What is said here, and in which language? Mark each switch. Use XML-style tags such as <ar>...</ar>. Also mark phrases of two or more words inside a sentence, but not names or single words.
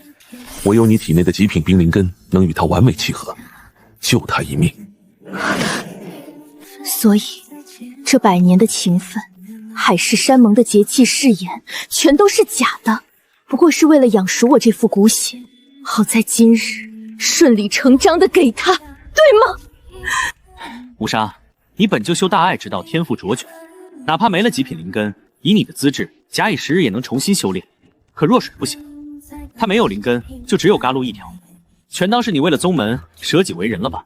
<zh>唯有你体內的極品冰靈根能與他完美契合，救他一命。所以，這100年的情分，海誓山盟的節氣誓言，全都是假的，不過是為了養熟我這副骨血，好在今日順理成章的給他，對嗎？無沙，你本就修大愛之道，天賦卓絕，哪怕沒了極品靈根，以你的資質，假以時日也能重新修煉。可若水不行，他沒有靈根，就只有嘎路一條，全當是你為了宗門捨己為人了吧？</zh>